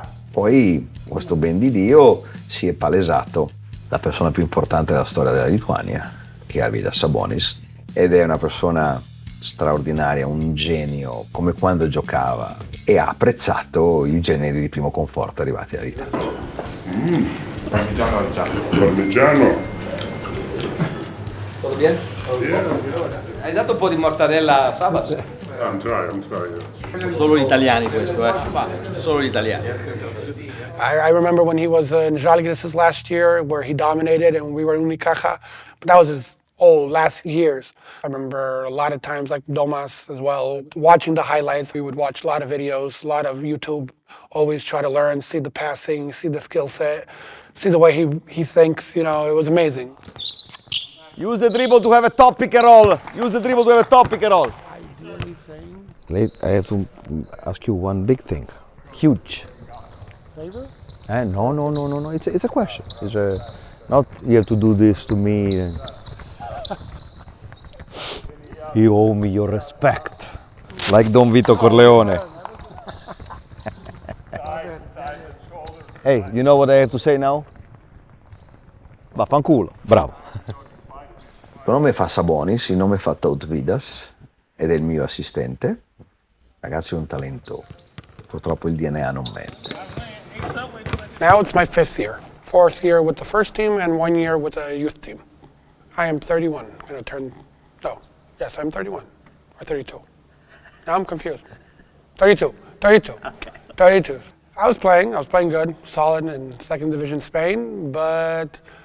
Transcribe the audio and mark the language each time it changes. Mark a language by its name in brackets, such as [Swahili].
[Italian] Poi questo ben di Dio si è palesato la persona più importante della storia della Lituania, che è Arvydas Sabonis, ed è una persona straordinaria, un genio, come quando giocava, e ha apprezzato i generi di primo conforto arrivati dall'Italia. Parmigiano reggiano. Parmigiano. Tutto bene? Hai dato un po' di mortadella Sabas? [English] I'm trying. [Italian] Solo gli italiani questo, solo gli italiani. [English] I remember when he was in Žalgiris last year, where he dominated, and we were in Unicaja. But that was his last years. I remember a lot of times, like Domas as well, watching the highlights. We would watch a lot of videos, a lot of YouTube. Always try to learn, see the passing, see the skill set, see the way he thinks. You know, it was amazing. Use the dribble to have a top pick and roll. Use the dribble to have a top pick and roll. I have to ask you one big thing. Huge. Favor? No. It's a question. It's not you have to do this to me. You owe me your respect. Like Don Vito Corleone. Hey, you know what I have to say now? [Italian] Vaffanculo. Bravo. Il nome fa Sabonis, il nome fa Tautvidas ed è il mio assistente. Ragazzi, è un talento. Purtroppo il DNA non mente. [English] Now it's my 5th year. 4th year with the first team and 1 year with the youth team. I am 31. I'm going to turn, yes, I'm 31 or 32. Now I'm confused. 32. Okay. 32. I was playing good, solid in 2nd Division Spain, but